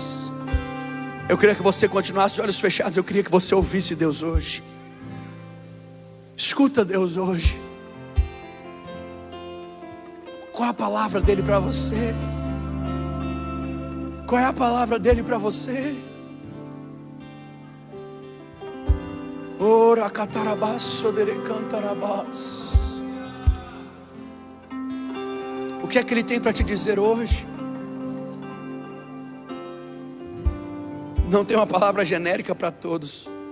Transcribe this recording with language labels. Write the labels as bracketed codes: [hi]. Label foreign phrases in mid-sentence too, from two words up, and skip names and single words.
[pt] Eu queria que você continuasse de olhos fechados. Eu queria que você ouvisse Deus hoje. Escuta Deus hoje. Qual é a palavra dele para você? Qual é a palavra dele para você? Ora catarabás, sodere cantarabás. O que é que ele tem para te dizer hoje? Não tem uma palavra genérica para todos.